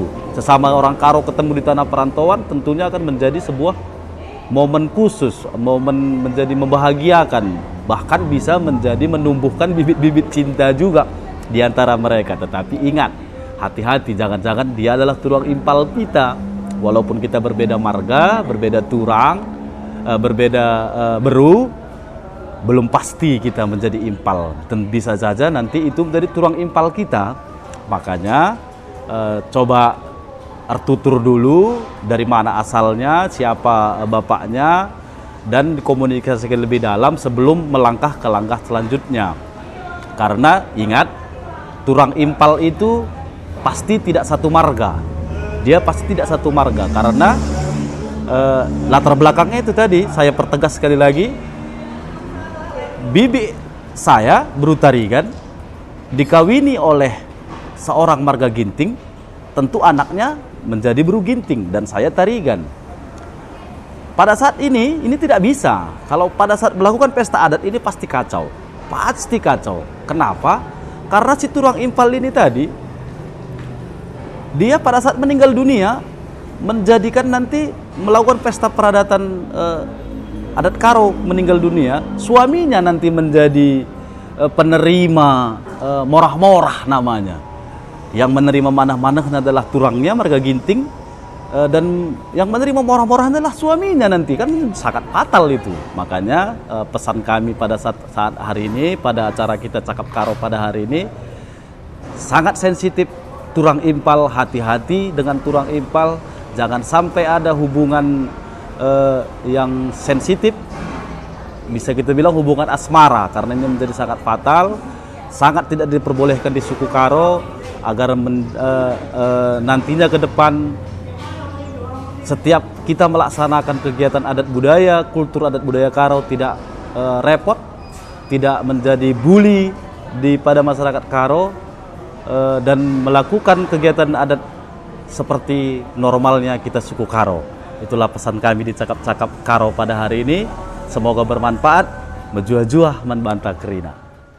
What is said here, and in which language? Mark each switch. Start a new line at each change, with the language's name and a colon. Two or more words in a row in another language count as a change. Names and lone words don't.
Indonesian: Sesama orang Karo ketemu di tanah perantauan tentunya akan menjadi sebuah momen khusus, momen menjadi membahagiakan, bahkan bisa menjadi menumbuhkan bibit-bibit cinta juga di antara mereka. Tetapi ingat, hati-hati, jangan-jangan dia adalah
Batak Karo: turang impal
Indonesian: kita. Walaupun kita berbeda marga, berbeda turang, berbeda beru, belum pasti kita menjadi impal, dan bisa saja nanti itu menjadi
Batak Karo: turang impal
Indonesian: kita. Makanya coba tutur dulu dari mana asalnya, siapa bapaknya, dan dikomunikasikan lebih dalam sebelum melangkah ke langkah selanjutnya. Karena ingat,
Batak Karo: turang impal
Indonesian: itu pasti tidak satu marga. Dia pasti tidak satu marga karena latar belakangnya itu tadi saya pertegas sekali lagi. Bibi saya, Buru Tarigan, dikawini oleh seorang marga Ginting, tentu anaknya menjadi Buru Ginting dan saya Tarigan. Pada saat ini tidak bisa. Kalau pada saat melakukan pesta adat ini pasti kacau. Pasti kacau. Kenapa? Karena
Batak Karo: si turang impal
Indonesian: ini tadi, dia pada saat meninggal dunia, menjadikan nanti melakukan pesta peradatan adat Karo meninggal dunia, suaminya nanti menjadi penerima morah-morah namanya. Yang menerima manah-manah adalah turangnya marga Ginting, dan yang menerima morah-morah adalah suaminya nanti. Kan sangat fatal itu. Makanya pesan kami pada saat hari ini, pada acara kita Cakap Karo pada hari ini, sangat sensitif
Batak Karo: turang impal.
Indonesian: Hati-hati dengan
Batak Karo: turang impal,
Indonesian: jangan sampai ada hubungan yang sensitif, bisa kita bilang hubungan asmara, karena ini menjadi sangat fatal, sangat tidak diperbolehkan di suku Karo, agar nantinya ke depan setiap kita melaksanakan kegiatan adat budaya, kultur adat budaya Karo tidak repot, tidak menjadi bully pada masyarakat Karo, dan melakukan kegiatan adat seperti normalnya kita suku Karo. Itulah pesan kami di Cakap-Cakap Karo pada hari ini. Semoga bermanfaat.
Batak Karo: Menjuah-juah membantah kerina.